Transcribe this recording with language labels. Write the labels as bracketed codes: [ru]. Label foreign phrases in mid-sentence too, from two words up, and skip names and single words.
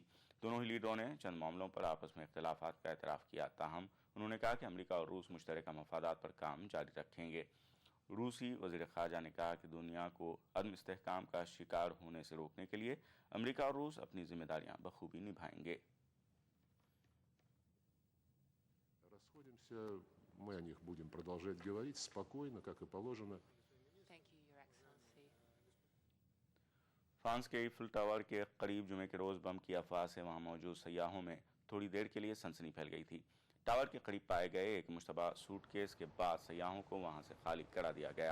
[ur] دونوں ہی لیڈروں نے چند معاملوں پر آپس میں اختلافات کا اعتراف کیا. تاہم انہوں نے کہا کہ امریکہ اور روس مشترکہ مفادات پر کام جاری رکھیں گے. روسی وزیر خارجہ نے کہا کہ دنیا کو عدم استحکام کا شکار ہونے سے روکنے کے لیے امریکہ اور روس اپنی ذمہ داریاں بخوبی نبھائیں گے. [ru] Расходимся, мы о них будем продолжать говорить спокойно, как и положено. [ur] فرانس کے ایفل ٹاور کے قریب جمعے کے روز بم کی افواہ سے وہاں موجود سیاحوں میں تھوڑی دیر کے لیے سنسنی پھیل گئی تھی. ٹاور کے قریب پائے گئے ایک مشتبہ سوٹ کیس کے بعد سیاحوں کو وہاں سے خالی کرا دیا گیا.